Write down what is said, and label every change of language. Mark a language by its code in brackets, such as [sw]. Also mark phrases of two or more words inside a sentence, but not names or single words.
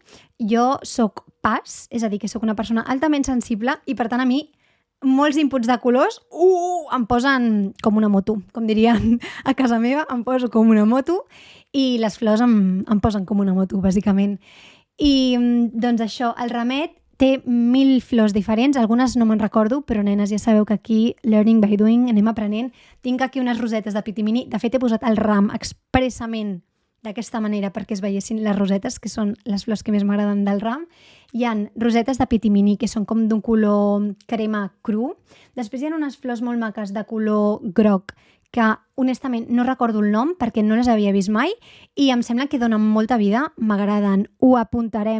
[ca] Jo soc pas, és a dir, que soc una persona altament sensible i, per tant, a mi molts inputs de colors em posen com una moto. Com dirien a casa meva, em poso com una moto i les flors em posen com una moto, bàsicament. I doncs això, el ramet té 1000 flors diferents, algunes no me'n recordo, però nenes, ja sabeu que aquí, [en] learning by doing, [ca] anem aprenent. Tinc aquí unes rosetes de pitimini, de fet he posat el ram expressament d'aquesta manera perquè es veiessin les rosetes, que són les flors que més m'agraden del ram. Hi ha rosetes de pitimini, que són com d'un color crema cru. Després hi ha unes flors molt maques de color groc, que honestament no recordo el nom perquè no les havia vist mai i em sembla que donen molta vida, m'agraden, ho apuntarem.